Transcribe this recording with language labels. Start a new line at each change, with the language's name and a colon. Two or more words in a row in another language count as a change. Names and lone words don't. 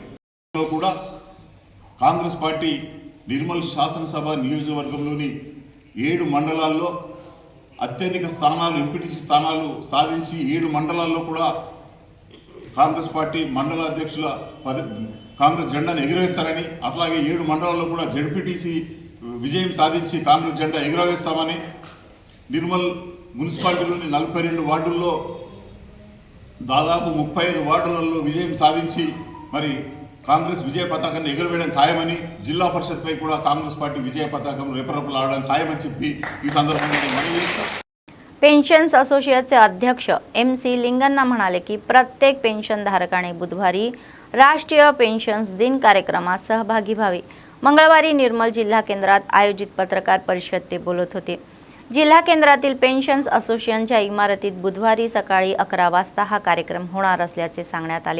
Telugu: కూడా కాంగ్రెస్ పార్టీ నిర్మల్ శాసనసభ నియోజకవర్గంలోని 7 మండలాల్లో అత్యధిక స్థానాలు, ఎంపీటీసీ స్థానాలు సాధించి 7 మండలాల్లో కూడా కాంగ్రెస్ పార్టీ మండల అధ్యక్షుల కాంగ్రెస్ జెండాను ఎగురవేస్తారని, అట్లాగే 7 మండలాల్లో కూడా జెడ్పీటీసీ విజయం సాధించి కాంగ్రెస్ జెండా ఎగురవేస్తామని, నిర్మల్ మున్సిపాలిటీలోని 42 వార్డుల్లో దాదాపు 35 వార్డులలో విజయం సాధించి మరి కాంగ్రెస్ విజయ పతాకాన్ని ఎగురవేయడం ఖాయమని, జిల్లా పరిషత్పై కూడా కాంగ్రెస్ పార్టీ విజయ పతాకం రెపరెపలాడడం ఖాయమని చెప్పి ఈ संदर्भात మనవి
Marathi: पेन्शन्स असोसिएशनचे अध्यक्ष MC लिंगन्ना म्हणाले की प्रत्येक पेन्शनधारकाने बुधवारी राष्ट्रीय पेन्शन्स दिन कार्यक्रमात सहभागी व्हावे. मंगळवारी निर्मल जिल्हा केंद्रात आयोजित पत्रकार परिषद ते बोलत होते. जिल्हा केंद्रातील पेन्शन्स असोसिएशनच्या इमारतीत बुधवारी सकाळी 11 वाजता हा कार्यक्रम होणार असल्याचे सांगण्यात आले.